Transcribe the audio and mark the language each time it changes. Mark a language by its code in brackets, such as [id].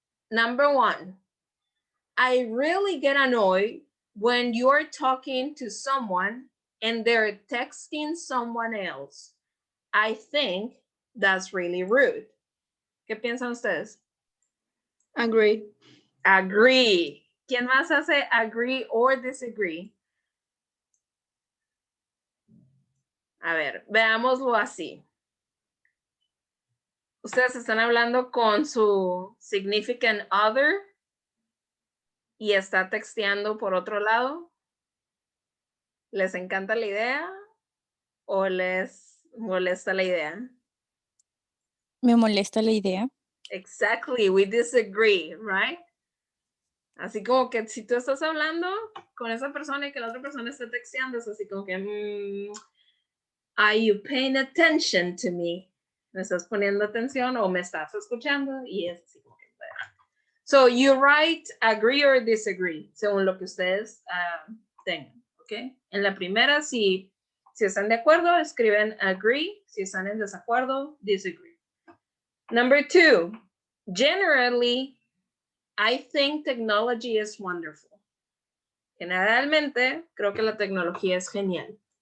[en] Number 1, I really get annoyed when you're talking to someone and they're texting someone else. I think that's really rude. [es] ¿Qué piensan ustedes? [en] Agree. Agree. [es] ¿Quién más hace [en] agree or disagree? [es] A ver, veámoslo así. Ustedes están hablando con su significant other y está texteando por otro lado. ¿Les encanta la idea o les Molesta la idea. Me molesta la idea. [en] Exactly, we disagree, right? [es] Así como que si tú estás hablando con esa persona y que la otra persona está texteando, es así como que, [en] are you paying attention to me? [es] ¿Me estás poniendo atención o me estás escuchando? Y es así como que, [en] so you write agree or disagree, [es] según lo que ustedes tengan, ¿ok? En la primera, si están de acuerdo, escriben agree. Si están en desacuerdo, disagree. [en] Number 2, generally, I think technology is wonderful. [es] Generalmente, creo que la tecnología es genial.